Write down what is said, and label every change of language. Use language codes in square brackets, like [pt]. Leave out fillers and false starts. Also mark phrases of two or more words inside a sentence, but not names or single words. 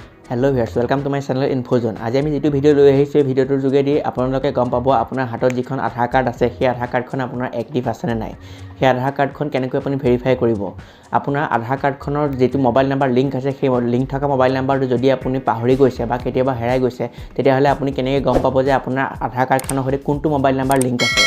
[en] hello viewers welcome to my channel Infozone. [as] आज আমি যেটো ভিডিও লৈ আহিছো ভিডিওটোৰ যোগেদি আপোনালোকে গম পাব আপোনাৰ হাতত যিখন আধাৰ কাৰ্ড আছে সেই আধাৰ কাৰ্ডখন আপোনাৰ এক্টিভ আছে নে নাই। সেই আধাৰ কাৰ্ডখন কেনেকৈ আপুনি ভেৰিফাই কৰিব। আপোনাৰ আধাৰ কাৰ্ডখনৰ যেটো [en] mobile number link [as] আছে সেই লিংক থকা [en] mobile number [as] যদি আপুনি পাহৰি গৈছে বা কেতিয়াবা হেৰাই গৈছে তেতিয়া হলে আপুনি কেনেকৈ গম পাব যে আপোনাৰ আধাৰ কাৰ্ডখনৰ সৈতে কোনটো [en] mobile number link [as] আছে।